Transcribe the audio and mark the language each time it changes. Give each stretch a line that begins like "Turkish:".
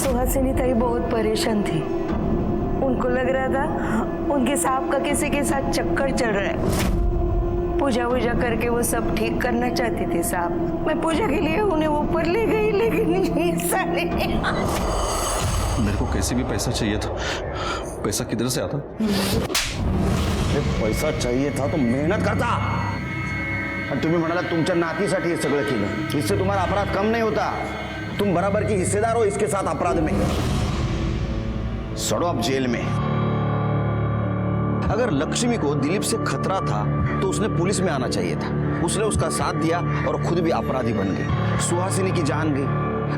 Hindi: सुहासिनी ताई बहुत परेशान थी। उनको लग रहा था उनके सांप का किसी के साथ चक्कर चल रहा है। पूजा वूजा करके वो सब ठीक करना चाहती थी साहब। मैं पूजा के लिए उन्हें ऊपर ले गई, लेकिन ऐसा नहीं। मेरे को कैसे भी पैसा चाहिए था। पैसा किधर से आता? पैसा चाहिए था तो मेहनत करता।
Marathi: आणि तुम्ही म्हणाला तुमच्या नातीसाठी हे सगळं केलं,
Hindi: इससे तुम्हारा अपराध कम नहीं होता। तुम बराबर की हिस्सेदार हो इसके साथ अपराध में। सड़ो अब जेल में। अगर लक्ष्मी को दिलीप से खतरा था तो उसने पुलिस में आना चाहिए था। उसने उसका साथ दिया और खुद भी अपराधी बन गई। सुहासिनी की जान गई।